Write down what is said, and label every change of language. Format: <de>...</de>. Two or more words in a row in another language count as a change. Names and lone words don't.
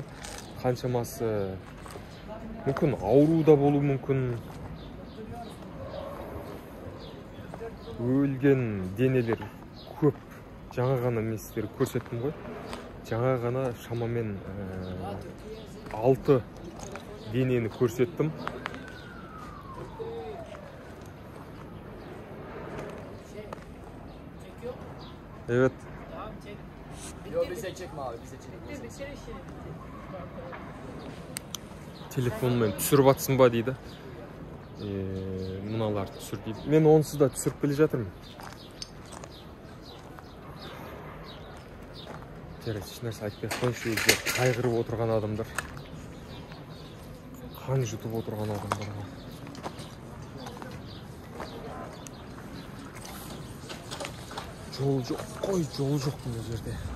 <kk>Қаншамасы мүмкін ауру да болуы мүмкін. Өлген денелер көп. Жаңа ғана мен сіздерге көрсеттім ғой. Жаңа ғана шамамен 6 денені көрсеттім.</kk> <tr>Evet. Yok bize çekme abi, bize çekme.</tr> <kk>Telefonмен түсіріп атсың ба дейді. Мыналарды түсір дейді. Мен онсыз да түсіріп келе жатырмын. Жарайды, ешнәрсе айтпай қойшы, қайғырып отырған адамдар. Қан жұтып отырған адамдарға. Жол жоқ қой, жол жоқ бұл жерде.</kk>